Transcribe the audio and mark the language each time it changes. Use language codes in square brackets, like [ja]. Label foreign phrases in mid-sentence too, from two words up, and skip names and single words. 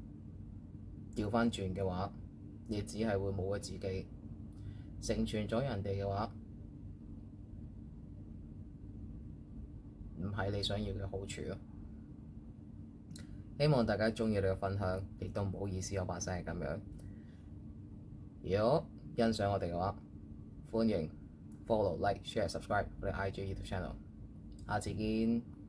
[yue] 調翻轉嘅話，你只係會冇咗自己，成全咗人哋嘅話，唔係你想要嘅好處咯。希望大家鍾意你嘅分享，亦都唔好意思我把聲係咁樣。如果欣賞我哋嘅話， 歡迎 [en] follow、like、share、subscribe [yue] 我哋 IG YouTube channel。下次見。